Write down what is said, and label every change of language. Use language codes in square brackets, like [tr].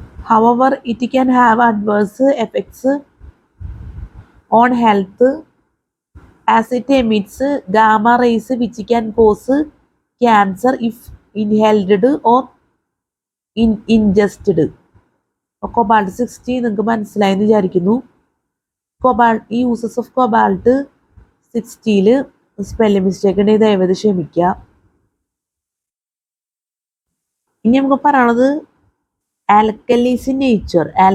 [en] However, it can have adverse effects on health as it emits gamma rays which can cause cancer if inhaled or ingested. [ml] Cobalt 60 നിങ്ങൾക്ക് മനസ്സിലായെന്ന് വിചാരിക്കുന്നു. ഈ uses of cobalt 60 spelling mistake ഉണ്ടെങ്കിൽ ദയവേത് ക്ഷമിക്കുക. ഇനി നമുക്ക് പറയാനുള്ളത് [en] alkalis in nature.